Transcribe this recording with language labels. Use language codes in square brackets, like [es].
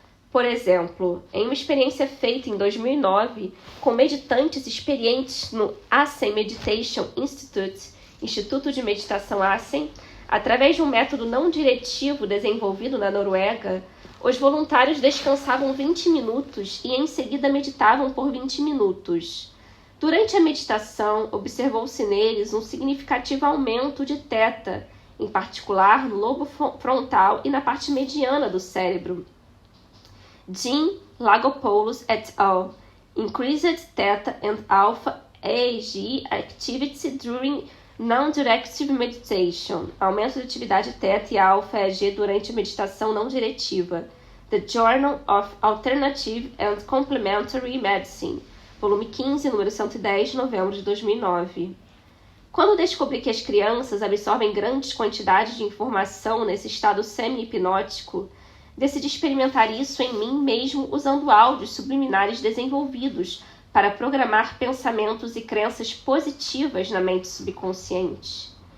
[pt] Por exemplo, em uma experiência feita em 2009 com meditantes experientes no Assen Meditation Institute, Instituto de Meditação Assen, através de um método não diretivo desenvolvido na Noruega, os voluntários descansavam 20 minutos e em seguida meditavam por 20 minutos. Durante a meditação, observou-se neles um significativo aumento de teta, em particular no lobo frontal e na parte mediana do cérebro. Jim Lagopoulos et al. [en] Increased theta and alpha EEG activity during non-directive meditation. [pt] Aumento de atividade theta e alpha EEG durante a meditação não diretiva. [en] The Journal of Alternative and Complementary Medicine. [pt] Volume 15, número 110, novembro de 2009. Quando descobri que as crianças absorvem grandes quantidades de informação nesse estado semi-hipnótico, decidi experimentar isso em mim mesmo usando áudios subliminares desenvolvidos para programar pensamentos e crenças positivas na mente subconsciente.